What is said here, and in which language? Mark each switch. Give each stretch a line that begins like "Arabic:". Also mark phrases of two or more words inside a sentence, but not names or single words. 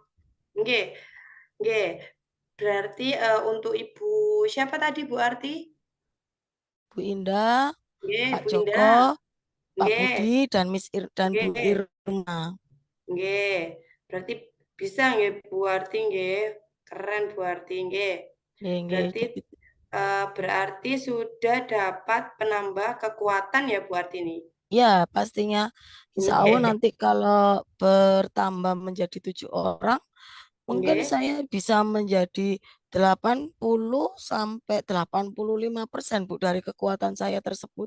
Indonesian: Nggih, nggih. Berarti untuk Ibu siapa tadi, Bu Arti? Bu Indah, Nggih, Pak Bu Joko, Indah. Pak Nggih, Budi, dan dan Bu nggih, Irma. nggih. Berarti bisa nggih, Bu Arti nggih. Keren, Bu Arti nggih. Nggih, nggih, Berarti tapi berarti sudah dapat penambah kekuatan ya, Bu Arti ini? ya pastinya Insya Allah Nggih, nanti kalau bertambah menjadi 7 orang, mungkin nggih. saya bisa menjadi 80 sampai 85% Bu dari kekuatan saya tersebut.